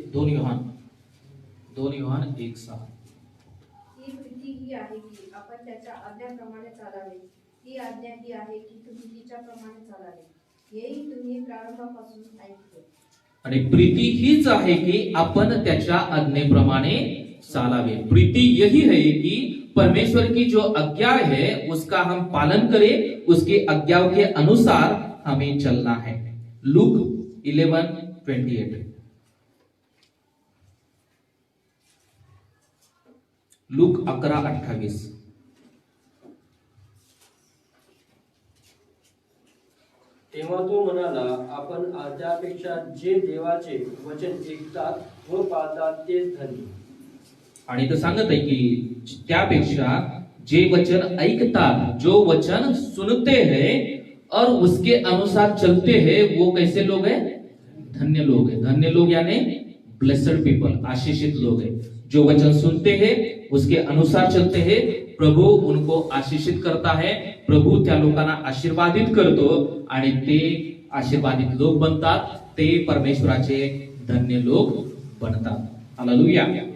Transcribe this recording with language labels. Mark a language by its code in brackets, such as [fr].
[mr] 2 योहान 1:6. ही प्रीती ही आहे की आपण त्याच्या आज्ञाप्रमाणे चालावे. ही आज्ञा ही आहे की तुम्ही तिच्याप्रमाणे चालावे. हेही तुम्ही प्रारंभापासून ऐकले. आणि प्रीती हीच आहे की आपण त्याच्या आज्ञेप्रमाणे चालावे. [hi] प्रीति यही है कि परमेश्वर की जो आज्ञा है उसका हम पालन करें, उसकी आज्ञाओं के अनुसार हमें चलना है. [mr] लूक 11:28. लूक 11:28. तेव्हा तो म्हणाला, आपण आज्ञापेक्षा जे देवाचे वचन ऐकतात व पाळतात तेच धन्य. आणि इथं सांगत आहे की त्यापेक्षा जे वचन ऐकतात, [hi] जो वचन सुनते हैं और उसके अनुसार चलते हैं, वो कैसे लोग हैं? धन्य लोग हैं। धन्य लोग यानी ब्लेस्ड पीपल, आशीषित लोग हैं। जो वचन सुनते हैं, उसके अनुसार चलते हैं, प्रभू उनको आशीषित करता है, [mr] प्रभू त्या लोकांना आशीर्वादित करतो आणि ते आशीर्वादित लोक बनतात, ते परमेश्वराचे धन्य लोग बनतात। हालेलुया।